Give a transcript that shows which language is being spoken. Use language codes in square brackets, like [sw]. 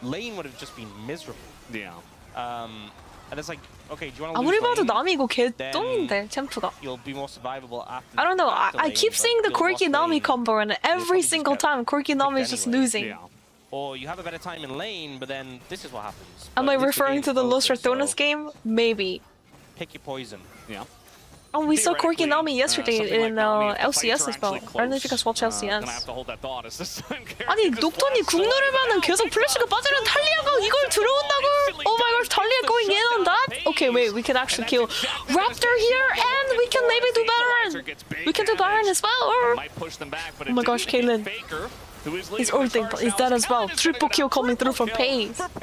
[en] Lane would have just been miserable. Yeah. And it's like, okay, do you want to [ko] 아무리 봐도 남이 이거 개똥인데 챔프가. [en] You'll be more survivable after. I don't know. I keep seeing the Corki Nami combo, and every single time Corki Nami is just losing. Yeah. Or you have a better time in lane, but then this is what happens. Am I referring to the Los Ratones game? Maybe. Pick your poison. Yeah. Oh, we saw Corki Nami yesterday in LCS as well. I don't know if you guys watch LCS. [ko] 아니 녹턴이 궁 누르면은 계속 플래시가 빠지는 탈리아가 이걸 들어온다고? [en] Oh my gosh, Talia going in on that? Okay, wait, we can actually kill Raptor here, and we can maybe do Baron. We can do Baron as well, or oh my gosh, Caitlyn. He's ulting, but he's dead as well. Triple kill coming through from Paze.